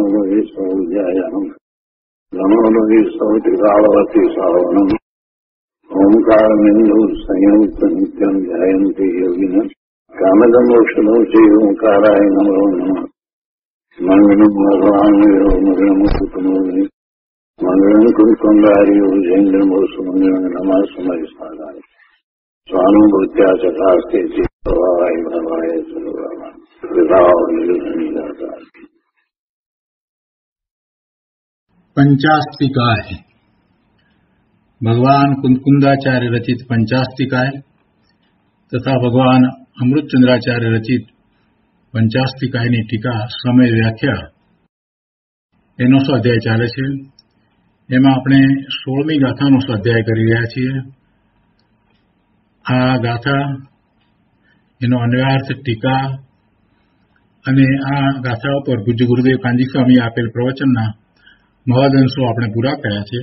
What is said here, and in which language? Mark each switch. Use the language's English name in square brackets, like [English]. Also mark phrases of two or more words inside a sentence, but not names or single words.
[Sanskrit] द्वे सौजायाम् नमो द्वे सौत्रिकालवती सावनम् ओंकारमिन्दु संयुक्त नित्यम् ध्यायन्ति योगिनः कामदमोक्षदो चैवोंकाराय नमो नमः मंगलम् भगवान् मंगलम् कुटुम्बे मंगलम् कुलकुंडारियो जैन्द्रमो सुमंगलम् नमः समयसाराय स्वानुभूत्या चकास्ते चित्तवाय भवाय सर्वभूतानां विभावनिर्गुणनिराकार। [Gujarati] પંચાસ્તિકાય ભગવાન કુંદકુંદાચાર્ય રચિત પંચાસ્તિકાય તથા ભગવાન અમૃતચંદ્રાચાર્ય રચિત પંચાસ્તિકાયની ટીકા સમય વ્યાખ્યા એનો સ્વાધ્યાય ચાલે છે। એમાં આપણે 16મી ગાથાનો સ્વાધ્યાય કરી રહ્યા છીએ। આ ગાથા એનો અન્વયાર્થ ટીકા અને આ ગાથા પર પૂજ્ય ગુરુદેવ કાંજી સ્વામી આપેલ પ્રવચનના મહદ અંશો આપણે પૂરા કર્યા છે।